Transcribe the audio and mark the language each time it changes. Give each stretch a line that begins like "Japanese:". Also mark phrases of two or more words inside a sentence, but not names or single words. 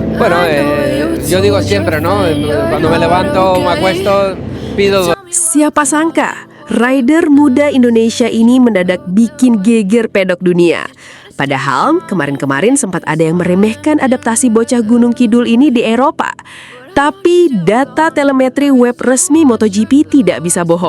Spanish: Bueno, yo digo siempre, ¿no? Cuando me levanto, me acuesto, pido.
Indonesian: Siapa sangka, rider muda Indonesia ini mendadak bikin geger pedok dunia. Padahal kemarin-kemarin sempat ada yang meremehkan adaptasi bocah Gunung Kidul ini di Eropa. Tapi data telemetri web resmi MotoGP tidak bisa bohong.